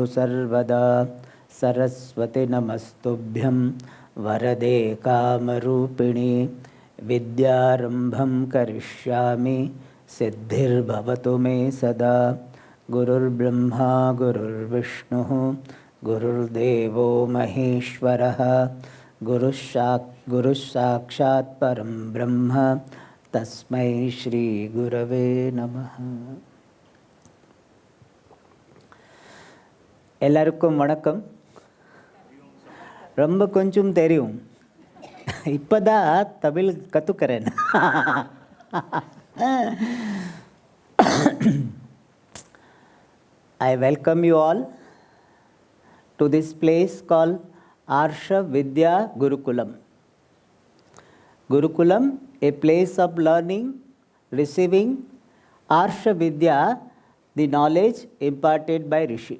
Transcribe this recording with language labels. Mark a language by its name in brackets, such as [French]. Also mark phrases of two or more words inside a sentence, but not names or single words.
[Sanskrit] सर्वदा सरस्वति नमस्तुभ्यं वरदे कामरूपिणि विद्यारम्भं करिष्यामि सिद्धिर्भवतु मे सदा गुरुर्ब्रह्मा गुरुर्विष्णुः गुरुर्देवो महेश्वरः गुरुः साक्षात् परं ब्रह्म तस्मै श्री गुरवे नमः. [Tamil] எல்லாருக்கும் வணக்கம். ரொம்ப கொஞ்சம் தெரியும், இப்போதான் தமிழ் கற்றுக்கிறேன். [English] I welcome you all to this place called Arsha Vidya Gurukulam. Gurukulam, a place of learning, receiving Arsha Vidya, the knowledge imparted by Rishi.